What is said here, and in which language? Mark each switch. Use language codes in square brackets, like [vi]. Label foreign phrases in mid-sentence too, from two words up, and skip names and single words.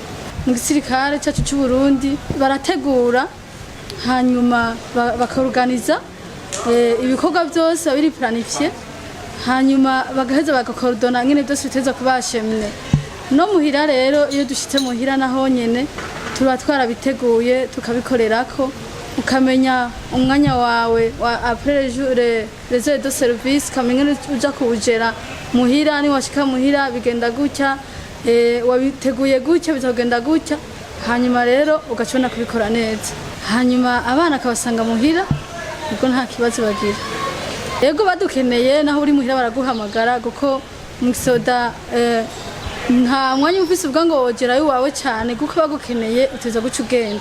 [rn] Mu gisirikare cyacu cy'u Burundi barategura, hanyuma bakaorganiza ibikorwa byose biri planifie, hanyuma bagaheza bagakordona ngene byose biteza kubashemne. No muhira rero iyo dushitse muhira naho nyene tuba twarabiteguye tukabikorerako, ukamenya umwanya wawe [fr] après les heures de service, [rn] kamenya uja kuwujera muhira, ni washika muhira bigenda gutya, wabiteguye gutya bizogenda gutya, hanyuma rero ugacona kubikora neza. Hanyuma abana akabasanga muhira ubwo nta kibazo bagira. Yego badukeneye naho uri muhira baraguhamagara, kuko mu gisoda nta mwanya ufise ubwa ngo wogerayo wawe cyane, kuko bagukeneye uteza guca ugenda.